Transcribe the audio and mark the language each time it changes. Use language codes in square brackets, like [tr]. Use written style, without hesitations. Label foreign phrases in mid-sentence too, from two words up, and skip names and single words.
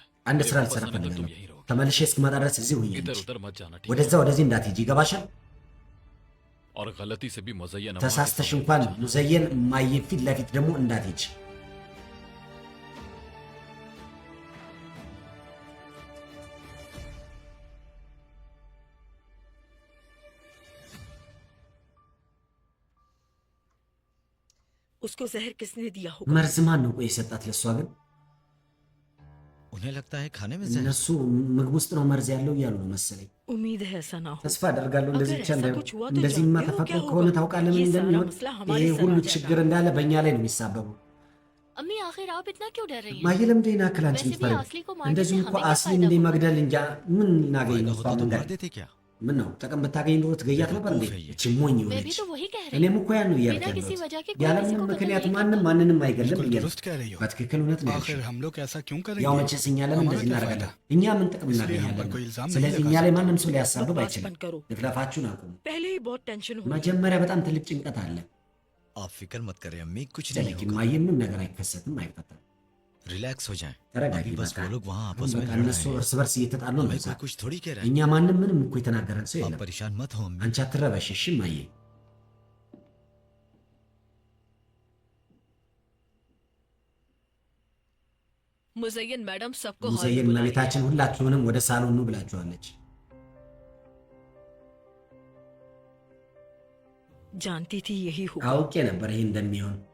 [am] አንድ [hi] मेरे [am] ስራ [hi] वापस [am] ልሰራ [hi] आने तक तुम [am] ፈልጋለሁ። [hi] यहीं रहोगे। [am] ተመልሼ እስክመጣ ድረስ እዚህ ሁኚ [hi] इधर [am] እንጂ [hi] उधर मत जाना ठीक है? [am] ወደዛ ወደዚህ እንዳትሄጂ ይገባሻል? [hi] और गलती से भी मुज़य्यन अम्मा के [am] ተሳስተሽ [hi] सामने [am] እንኳን [hi] मत जाना। [am] ሙዘየን እማዬ ፊት ለፊት ደግሞ እንዳትሄጂ። [hi] उसको जहर किसने दिया होगा [am] መርዝ ማን ነው ቆይ የሰጣት ለሷ? ግን [hi] उन्हें लगता है खाने में जहर। [am] እነሱ ምግብ ውስጥ ነው መርዝ ያለው እያሉ ነው መሰለኝ። [hi] उम्मीद है ऐसा ना हो [am] ተስፋ አደርጋለሁ እንደዚህ [hi] अगर [am] ብቻ [hi] ऐसा [am] እንዳይሆን። [hi] कुछ हुआ तो [am] እንደዚህማ [hi] जानते हो [am] ተፈጥሮ [hi] क्या [am] ከሆነ [hi] होगा? [am] ታውቃለህ ምን [hi] ये सारा [am] እንደሚሆን? [hi] मसला हमारे [am] ይሄ [hi] सर [am] ሁሉ [hi] आ जाएगा। [am] ችግር እንዳለ በእኛ ላይ ነው የሚሳበበው። [hi] अम्मी आखिर आप इतना क्यों डर रही हैं? [am] ማየ ለምንድን ነው ያክል አንቺ [hi] वैसे भी [am] የምትፈሪው? [hi] असली को मारने [am] እንደዚሁም [hi] से [am] እኮ [hi] हमें क्या [am] አስሊን [hi] फायदा [am] እንደ [hi] होगा? [am] መግደል እንጃ ምን እናገኝ ነው? [hi] फायदा [am] እሷ [hi] होता तो [am] መንገድ [hi] मार देते क्या? [am] ምን ነው ጥቅም ብታገኝ ኖሮ ትገያት ነበር እንዴ? [hi] बेवकूफ है ये। [am] እቺ ሞኝ [hi] मैं भी [am] ሆነች። [hi] तो वही कह रही [am] እኔም [hi] हूँ। [am] እኮ ያን ነው እያልኩ [hi] बिना किसी [am] ያለሁት። [hi] वजह के कोई किसी [am] ያለምንም [hi] को कत्ल [am] ምክንያत [hi] नहीं [am] ማንም [hi] करता। [am] ማንንም አይገለም [hi] बिल्कुल [am] እያልኩ። [hi] दुरुस्त कह रही हो। [am] በትክክል እውነት ነው ያልሽው። [hi] आखिर हम लोग ऐसा क्यों [am] ያው [hi] करेंगे? [am] መቼስ እኛ ለምን [hi] हमारा [am] እንደዚህ [hi] क्या [am] እናደርጋለን? [hi] फायदा? [am] እኛ ምን ጥቅም [hi] इसलिए हम पर [am] እናገኛለን? [hi] कोई इल्जाम नहीं [am] ስለዚህ [hi] लगा [am] እኛ ላይ [hi] सकते। [am] ማንም ሰው ሊያሳብብ [hi] बकवास [am] አይችልም። [hi] बंद करो। [am] ንፍለፋችሁን አቁሙ። [hi] पहले ही बहुत टेंशन हो [am] መጀመሪያ በጣም ትልቅ ጭንቀት አለ። [hi] आप फिक्र मत करें अम्मी, कुछ नहीं [am] ጨለቂ [hi] होगा। [am] ማየ ምንም ነገር አይከሰትም፣ አይፈታም። [hi] रिलैक्स हो जाएं। [am] ተረጋጊ [hi] अभी बस [am] በቃ። [hi] वो लोग वहाँ [am] አሁን [hi] आपस में [am] በቃ [hi] लड़ [am] እነሱ [hi] रहे हैं। [am] እርስ በርስ እየተጣሉ ነው። [hi] हमें [am] በቃ [hi] कोई कुछ थोड़ी कह रहा है। [am] እኛ ማንም ምንም እኮ የተናገረን ሰው [hi] आप [am] የለም። [hi] परेशान मत हो अम्मी। [am] አንቺ አትረበሽ እሺ ማየ። [hi] मुजय्यन मैडम सबको हॉल में [am] ሙዘየን [hi] बुला रही है। [am] እመቤታችን ሁላችሁንም ወደ ሳሎን ኑ ብላችኋለች። [hi] जानती थी यही होगा [am] አውቄ ነበር ይሄ እንደሚሆን።